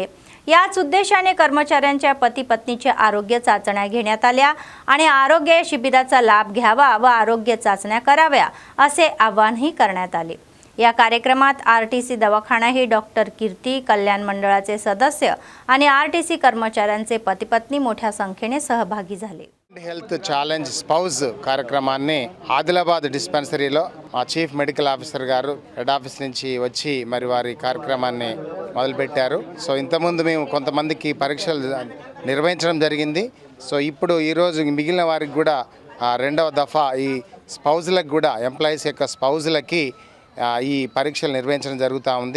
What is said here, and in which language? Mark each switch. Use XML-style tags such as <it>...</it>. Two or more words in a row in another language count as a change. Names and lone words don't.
<mr>याच उद्देशाने कर्मचाऱ्यांच्या पती पत्नीच्या आरोग्य चाचण्या घेण्यात आल्या आणि आरोग्य शिबिराचा लाभ घ्यावा व आरोग्य चाचण्या कराव्या असे आवाहनही करण्यात आले। या कार्यक्रमात RTC दवाखाना हे डॉक्टर कीर्ती कल्याण मंडळाचे सदस्य आणि RTC कर्मचाऱ्यांचे पती पत्नी मोठ्या संख्येने सहभागी झाले।</mr> <te>हेल्थ ఛాలెంజ్ స్పౌస్ కార్యక్రమాన్ని ఆదిలాబాద్ డిస్పెన్సరీలో మా చీఫ్ మెడికల్ ఆఫీసర్ గారు హెడ్ ఆఫీస్ నుంచి వచ్చి మరి వారి కార్యక్రమాన్ని మొదలుపెట్టారు। సో ఇంతకుముందు మేము కొంతమందికి పరీక్షలు నిర్వహించడం జరిగింది। సో ఇప్పుడు ఈరోజు మిగిలిన వారికి కూడా రెండవ దఫా ఈ స్పౌజులకు కూడా ఎంప్లాయీస్ యొక్క స్పౌజులకి ఈ పరీక్షలు నిర్వహించడం జరుగుతూ ఉంది।</te>